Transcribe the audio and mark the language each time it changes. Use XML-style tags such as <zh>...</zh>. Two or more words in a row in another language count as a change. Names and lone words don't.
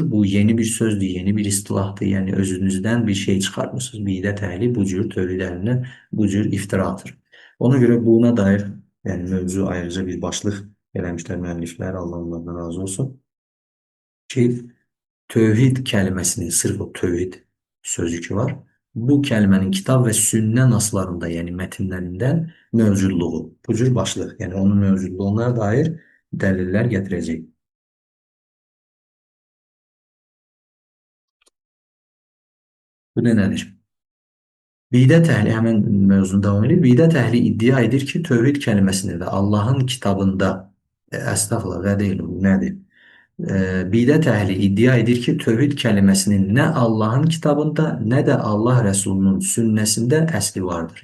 <az>Bu yeni bir sözdür, yeni bir istilahdır. Yəni özünüzdən bir şey çıxartmışsınız. Bidət əhli bu cür tövhid əhlinə bu cür iftira atır. Ona görə buna dair yəni mövzu ayrıca bir başlıq eləmişlər müəlliflər, Allah onlardan razı olsun.</az> <tr>Ki tövhid kelimesinin sırf o tövhid sözü ki var. Bu kelimenin kitab ve sünne naslarında yani metinlerinden mevcudluğu.</tr> <az>Bu cür başlıq.</az> <tr>Yani onun mevcudluğuna dair deliller getirecek. Bu da nedir?</tr> <az>Bidət əhli həmin mövzunu davam edir. Bidət əhli iddia edir ki, tövhid kelimesini və Allahın kitabında əstəğfurullah və deyil, nədir? Bidət əhli iddia edir ki, tövhid kelimesinin nə Allahın kitabında, nə də Allah Resulünün sünnəsində əsli vardır.</az>